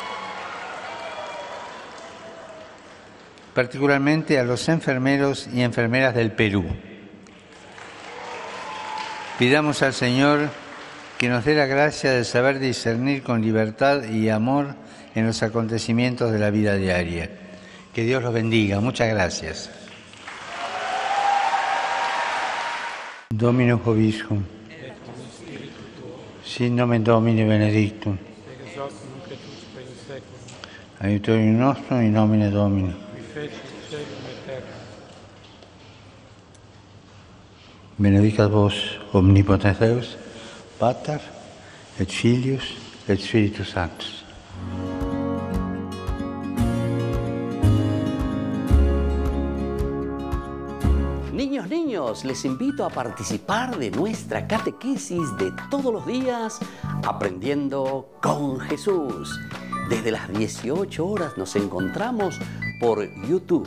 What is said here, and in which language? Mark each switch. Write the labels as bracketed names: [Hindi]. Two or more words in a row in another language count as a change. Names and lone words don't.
[Spanish] Particularmente a los enfermeros y enfermeras del Perú. Pidamos al Señor que nos dé la gracia de saber discernir con libertad y amor en los acontecimientos de la vida diaria. Que Dios los bendiga. Muchas gracias. [Latin] Dominus vobiscum. Sin nomen Domini benedictum. Aiutorium nostrum in nomine Domini. Benedicat vos omnipotens Deus, Pater, et Filius, et Spiritus Sanctus. [Spanish] Niños, les invito a participar de nuestra catequesis de todos los días, Aprendiendo con Jesús. Desde las 18 horas nos encontramos por YouTube.